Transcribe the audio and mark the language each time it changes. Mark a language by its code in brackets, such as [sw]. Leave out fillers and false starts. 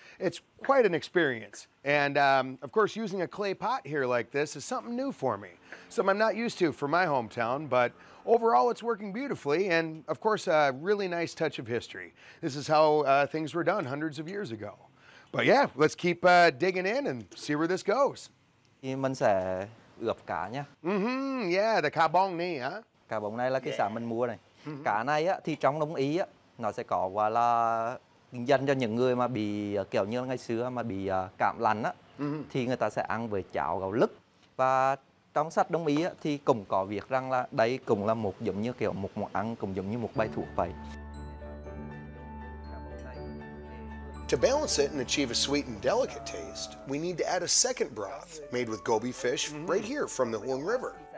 [en] It's quite an experience. And of course, using a clay pot here like this is something new for me, something I'm not used to for my hometown, but overall it's working beautifully, and of course a really nice touch of history. This is how things were done hundreds of years ago. But yeah, let's keep digging in and see where this goes. [vi] Thì mình sẽ ướp cá nhá. [en] Yeah, the [vi] cá bông này hả? Cá bông này là cái sản mình mua này. Cá này á, thì trong Đông Ý á, nó sẽ có gọi là dành cho những người mà bị kiểu như ngày xưa mà bị cảm lạnh á, thì người ta sẽ ăn với cháo gạo lứt. Và trong sách Đông Ý á, thì cũng có viết rằng là đây cũng là một giống như kiểu một món ăn, cũng giống như một bài thuốc vậy. [en] To balance it and achieve a sweet and delicate taste, we need to add a second broth made with goby fish right here from the Huang River.